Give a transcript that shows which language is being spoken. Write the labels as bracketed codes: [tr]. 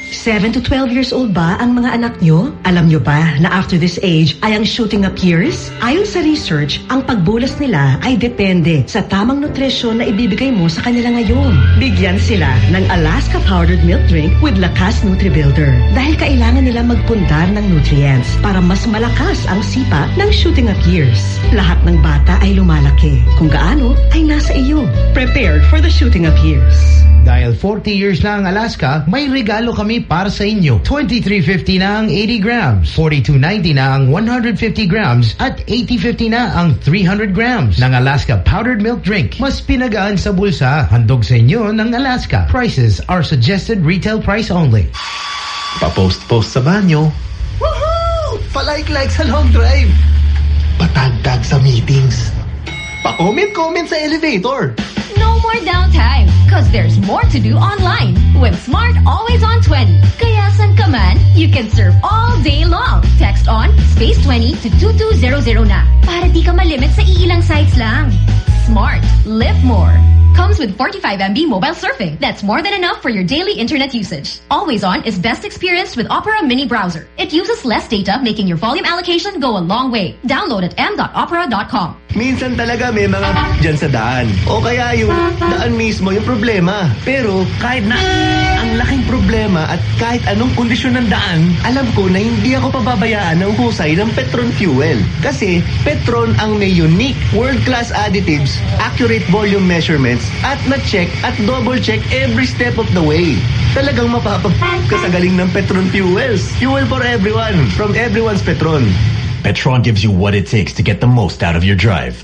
[en] 7 to 12 years old [tl] ba ang mga anak nyo? Alam nyo ba na [en] after this age [tl] ay ang shooting up years? Ayon sa research, ang pagbulas nila ay depende sa tamang nutrisyon na ibibigay mo sa kanila ngayon. Bigyan sila ng Alaska Powdered Milk Drink with Lakas NutriBuilder. Dahil kailangan nila magpundar ng nutrients para mas malakas ang sipa ng shooting up years. Lahat ng bata ay lumalaki. Kung gaano, ay nasa iyo. [en] Prepare for the shooting up years. [tl] Dahil 40 years na ang Alaska, may regalo kami para sa inyo. 2350 na ang 80 grams, 4290 na ang 150 grams, at 8050 na ang 300 grams ng Alaska Powdered Milk Drink. Mas pinagaan sa bulsa, handog sa inyo ng Alaska. [en] Prices are suggested retail price only. [tl] Papost-post sa banyo. Woohoo! Palike-like sa long drive. Patag-tag sa meetings. Pa-comment-comment sa elevator. [en] No more downtime, cause there's more to do online with Smart Always On 20. [tl] Kaya san ka man, [en] you can surf all day long. Text on space 20 to 2200 [tl] na para di ka malimit sa iilang sites lang. [en] Smart, live more. Comes with 45 MB mobile surfing. That's more than enough for your daily internet usage. Always On is best experienced with Opera Mini Browser. It uses less data, making your volume allocation go a long way. Download at m.opera.com. [tl] Minsan talaga may mga dyan sa daan. O kaya yung daan mismo yung problema. Pero kahit na ang laking problema at kahit anong kondisyon ng daan, alam ko na hindi ako pababayaan ng husay ng Petron Fuel. Kasi Petron ang may [en] unique world-class additives, accurate volume measurements, [tl] at na-check at double-check [en] every step of the way. [tl] Talagang mapapagkasagaling ng Petron Fuels. [en] Fuel for everyone from everyone's Petron. Petron gives you what it takes to get the most out of your drive.